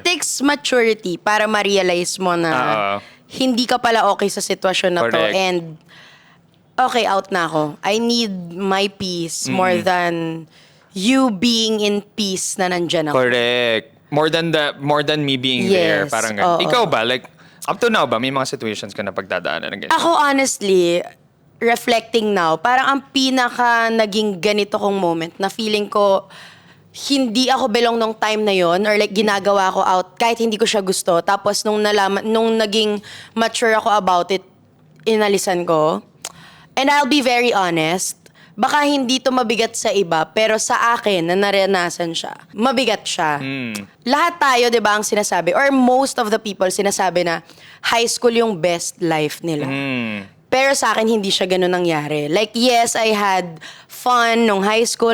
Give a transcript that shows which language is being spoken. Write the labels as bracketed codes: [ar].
[en] It takes maturity [tl] para ma-realize mo na hindi ka pala okay sa sitwasyon na to. [en] Correct. And okay, [tl] out na ako. [en] I need my peace more than you being in peace [tl] na nandyan ako. [en] Correct. More than me being there. Yes, [tl] Parang ganun. oo. Ikaw ba? Like, up to now ba? May mga situations ka na pagdadaanan ng ganyan? Ako honestly, reflecting now, parang ang pinaka naging ganito kong moment na feeling ko hindi ako belong nung time na yon or like ginagawa ko out kahit hindi ko siya gusto. Tapos nung naging mature ako about it, inalisan ko. [en] And I'll be very honest, [tl] baka hindi to mabigat sa iba, pero sa akin na naranasan siya, mabigat siya. Lahat tayo, 'di ba, ang sinasabi or most of the people sinasabi na high school yung best life nila. Pero sa akin, hindi siya ganun nangyari. [en] Like, yes, I had fun nung high school.